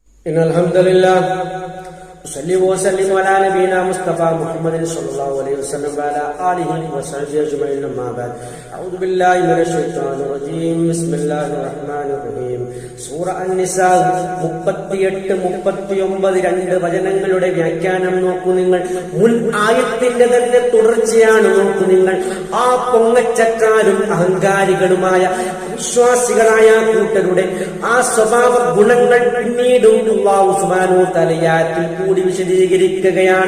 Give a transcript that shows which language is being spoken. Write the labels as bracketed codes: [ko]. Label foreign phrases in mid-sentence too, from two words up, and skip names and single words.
[ar] إن الحمد لله صلى وسلم على نبينا مصطفى محمد صلى الله عليه وسلم وعلى آله وصحبه أجمعين أما بعد أعوذ بالله من الشيطان الرجيم بسم الله الرحمن الرحيم [ml] സൂറ അൻ-നിസാ 38-39 രണ്ട് വചനങ്ങളുടെ വ്യാഖ്യാനം നോക്കൂ നിങ്ങൾ. മുൻ ആയത്തിന്റെ തന്നെ തുടർച്ചയാണ്. നോക്കൂ നിങ്ങൾ. ആ പൊങ്ങച്ചക്കാരും അഹങ്കാരികളുമായ വിശ്വാസികളായ കൂട്ടരുടെ ആ സ്വഭാവ ഗുണങ്ങൾ പിന്നീടും [ar] الله سبحانه وتعالى [ml] ആയത്തിൽ കൂടി വിശദീകരിക്കുകയാണ്.